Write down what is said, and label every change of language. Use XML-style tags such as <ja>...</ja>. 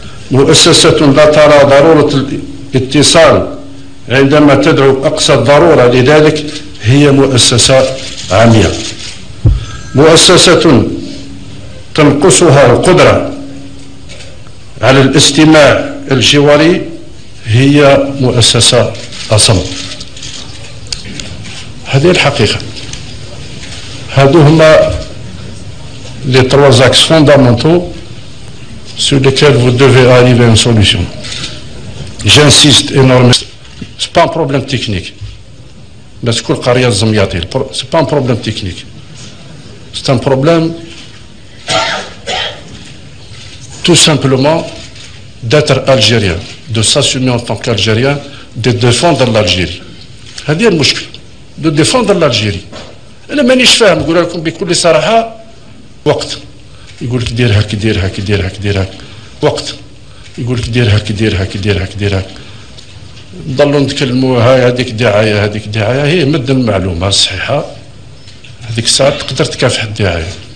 <ar>مؤسسة لا ترى ضرورة الاتصال عندما تدعو أقصى الضرورة لذلك هي مؤسسة عمياء. مؤسسة تنقصها القدرة على الاستماع الجواري هي مؤسسة أصم. هذه الحقيقة. هادو هما</ar> <fr>les trois axes fondamentaux sur lesquels vous devez arriver à une solution. J'insiste énormément. Ce n'est pas un problème technique. Mais c'est pas un problème technique. C'est un problème tout simplement d'être algérien, de s'assumer en tant qu'Algérien, de défendre l'Algérie.</fr> <ar>هذه المشكلة.</ar> <fr>De défendre l'Algérie.</fr> <ar>أنا مانيش فاهم، نقول لكم بكل صراحة، وقت يقول لك دير هاك دير هاك دير هاك دير هاك، وقت يقول لك دير هاك دير هاك دير هاك دير هاك، نضلوا نتكلموا هاي هذيك دعاية هذيك دعاية، هي مد المعلومة الصحيحة هذيك الساعة تقدر تكافح الدعاية.</ar>